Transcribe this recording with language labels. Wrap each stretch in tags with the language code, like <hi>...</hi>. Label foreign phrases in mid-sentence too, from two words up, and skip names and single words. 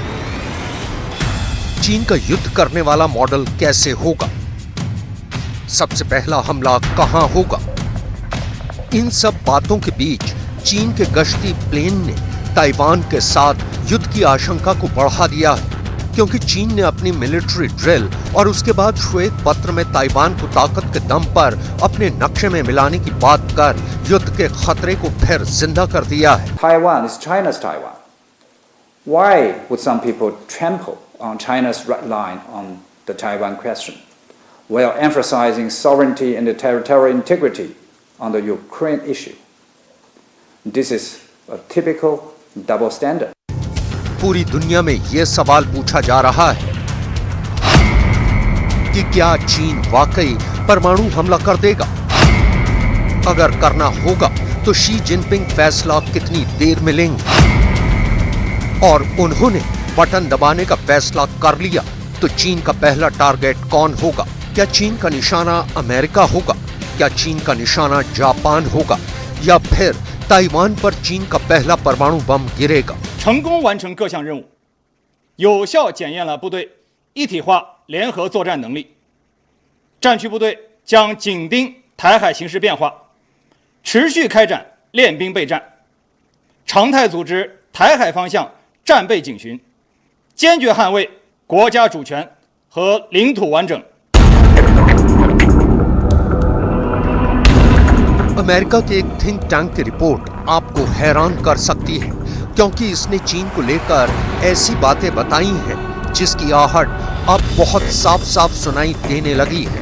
<hi>चीन का युद्ध करने वाला मॉडल कैसे होगा, सबसे पहला हमला कहां होगा, इन सब बातों के बीच चीन के गश्ती प्लेन ने ताइवान के साथ युद्ध की आशंका को बढ़ा दिया है, क्योंकि चीन ने अपनी</hi> <en>military drill</en> <hi>और उसके बाद श्वेत पत्र में ताइवान को ताकत के दम पर अपने नक्शे में मिलाने की बात कर युद्ध के खतरे को फिर जिंदा कर दिया है।</hi> <en>Taiwan is China's Taiwan. Why would some people trample on China's red line on the Taiwan question, while emphasizing sovereignty and territorial integrity on the Ukraine issue? This is a typical double standard.</en> <hi>पूरी दुनिया में यह सवाल पूछा जा रहा है कि क्या चीन वाकई परमाणु हमला कर देगा। अगर करना होगा तो शी जिनपिंग फैसला कितनी देर में लेंगे, और उन्होंने बटन दबाने का फैसला कर लिया तो चीन का पहला टारगेट कौन होगा। क्या चीन का निशाना अमेरिका होगा, क्या चीन का निशाना जापान होगा, या फिर ताइवान पर चीन का पहला परमाणु बम गिरेगा।</hi> <zh>成功完成各项任务，有效检验了部队一体化联合作战能力。战区部队将紧盯台海形势变化，持续开展练兵备战，常态组织台海方向战备警巡，坚决捍卫国家主权和领土完整。</zh> <hi>अमेरिका के एक</hi> <en>think tank</en> <hi>की रिपोर्ट आपको हैरान कर सकती है, क्योंकि इसने चीन को लेकर ऐसी बातें बताई हैं जिसकी आहट अब बहुत साफ साफ सुनाई देने लगी है।</hi>